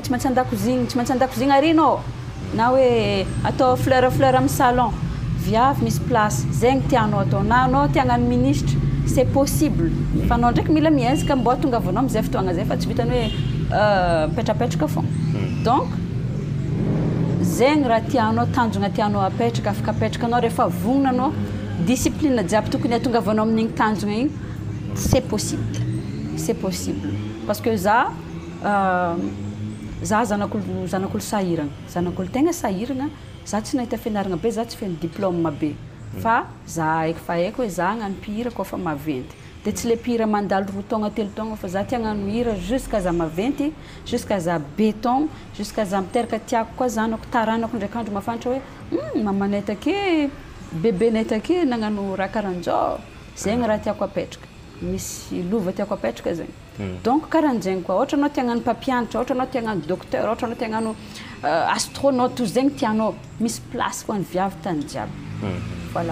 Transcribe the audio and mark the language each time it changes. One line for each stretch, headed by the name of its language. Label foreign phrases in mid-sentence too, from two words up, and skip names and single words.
Malagasy: tsy maintsy an-dakozigny arinao na hoe atao fleur amin'ny salon viavy misy place zegny tianao atao na anao tiagnano ministre
French: c'est possible
Malagasy: fa anao ndraiky mila miezaka mbo tongavanao am'izay fotoagna zay fa tsy vitany hoe mipetrapetraka fogna donc zegny raha tianao tanjona tianao apetraka afaka apetraka anao rehefa vognona anao discipline jiaby tokony atongavanao amin'igny tanjona igny
French: c'est possible parce que
Malagasy: za zanak'olo sahiragna tegna sahiragna za tsy nahita fianaragna be za tsy feno diplôme be fa za haiko hoe za hagnano mpihira koa fa maventy dia tsy le mpihira mandalo 2 taogna 3 taogna fa za tia hagnano hira jusqu'à za maventy jusqu'à za béton jusqu'à za miteraka tiako koa zanako taranako ndraiky andro mafantatra hoe mamanay take bébénay take nagnano raha karahan'zao zegny raha tiako apetraka misy lova tiako apetraka zegny donc karahan'zegny koa ohatra anao tiagnano mpampianatra ohatra anao tiagnano docteur ohatra anao tiagnano astronaute zegny tianao misy place ho an'ny viavy tany jiaby voilà